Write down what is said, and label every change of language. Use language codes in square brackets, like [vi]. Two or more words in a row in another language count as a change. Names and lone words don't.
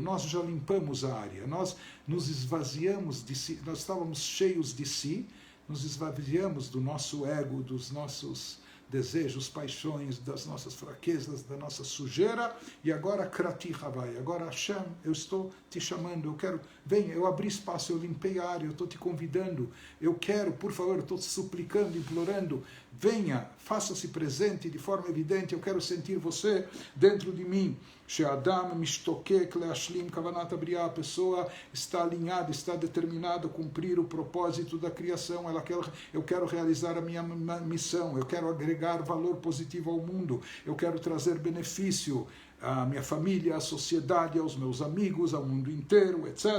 [pt] Nós já limpamos a área, nós nos esvaziamos de si, nós estávamos cheios de si, nos esvaziamos do nosso ego, dos nossos desejos, paixões, das nossas fraquezas, da nossa sujeira, e agora [he] קראתי הוי״ה, [pt] agora Hashem, eu estou te chamando, eu quero, venha, eu abri espaço, eu limpei a área, eu estou te convidando, eu quero, por favor, eu estou te suplicando, implorando, venha, faça-se presente de forma evidente, eu quero sentir você dentro de mim. [he] שהאדם משתוקק להשלים כוונת הבריאה, [pt] a pessoa está alinhada, está determinada a cumprir o propósito da criação, eu quero realizar a minha missão, eu quero agregar valor positivo ao mundo, eu quero trazer benefício à minha família, à sociedade, aos meus amigos, ao mundo inteiro, etc.